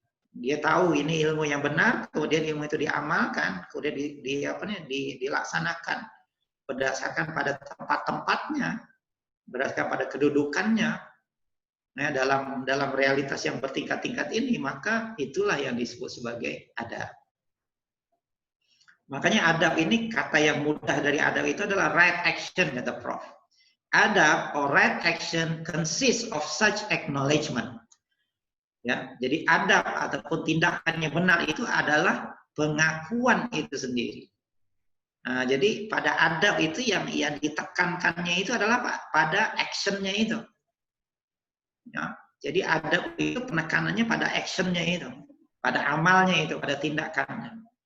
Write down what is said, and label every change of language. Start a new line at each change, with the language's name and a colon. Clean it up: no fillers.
Indonesian: Dia tahu ini ilmu yang benar, kemudian ilmu itu diamalkan, kemudian dilaksanakan berdasarkan pada tempat-tempatnya, berdasarkan pada kedudukannya. Nah, dalam realitas yang bertingkat-tingkat ini, maka itulah yang disebut sebagai adab. Makanya adab ini, kata yang mudah dari adab itu adalah right action, kata Prof.
English: Adab or right action consists of such acknowledgement.
Indonesian: Ya, jadi adab ataupun tindakan yang benar itu adalah pengakuan itu sendiri. Nah, jadi pada adab itu yang ditekankannya itu adalah pada actionnya itu. Ya, jadi adab itu penekanannya pada actionnya itu, pada amalnya itu, pada tindakannya.